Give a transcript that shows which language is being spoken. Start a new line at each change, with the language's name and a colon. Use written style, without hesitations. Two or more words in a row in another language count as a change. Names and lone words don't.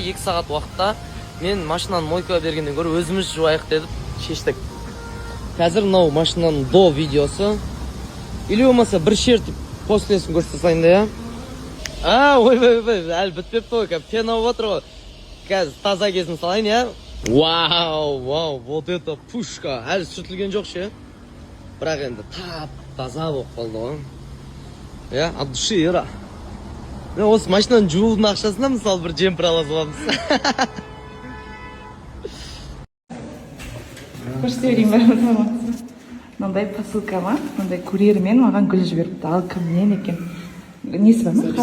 Kazakh: 2 сағат уақытта мен машинаны мойкаға бергеннен гөрі өзіміз жуайық дедіп шештік. Қазір мынау машинаның до видеосы. Или болмаса бір шертіп послесін көрсетейін да, я? Ой, әлі бітпепті ғой, пена болып отыр ғой. Қазір таза кезін салайын, я?
Russian: Вау, вот это пушка.
Kazakh: Әлі сүртілген жоқ ше. Бірақ енді таза болып қалды ғой.
Russian: Я, от души,
Kazakh: ера. Осы машинаның жуудың ақшасына мысалы бір жемпір ала саламыз. Көрсете берейін мынандай посылкама, мынандай курьермен маған гүл жіберіпті. Ал кімнен екен? Несі бар ма?